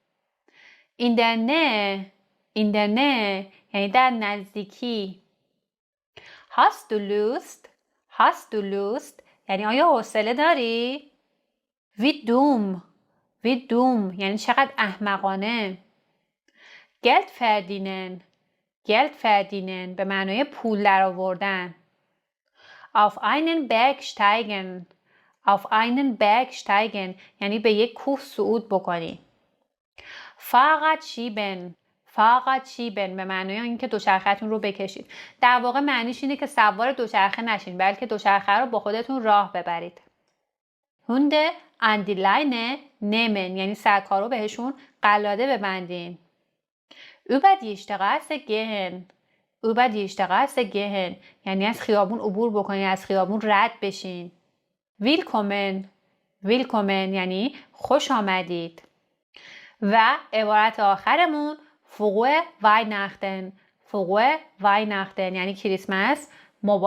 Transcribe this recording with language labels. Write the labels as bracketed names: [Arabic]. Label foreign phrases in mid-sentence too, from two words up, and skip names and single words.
[German] In der Nähe In der Nähe [Persian] یعنی در نزدیکی. [German] Hast du Lust Hast du Lust [Persian] یعنی آیا حوصله داری؟ [German] Wie dumm Wie dumm [Persian] یعنی چقدر احمقانه. [German] Geld verdienen Geld verdienen [Persian] به معنای پول در آوردن. [German] Auf einen Berg steigen Auf einen Berg steigen [Persian] یعنی به یک کوه صعود بکنی. [German] Fahrrad schieben Fahrrad schieben [Persian] به معنای اینکه دوچرخه‌تون رو بکشید. در واقع معنیش اینه که سوار دوچرخه نشین، بلکه دوچرخه رو با خودتون راه ببرید. [German] Hunde an die Leine nehmen [Persian] یعنی سگ‌ها رو بهشون قلاده ببندین. [German] Über die Straße gehen Über die Straße gehen [Persian] یعنی از خیابون عبور بکنین، از خیابون رد بشین. [German] Willkommen Willkommen [Persian] یعنی خوش آمدید. و عبارت آخرمون [German] Frohe Weihnachten Frohe Weihnachten [Persian] یعنی کریسمس مبارک.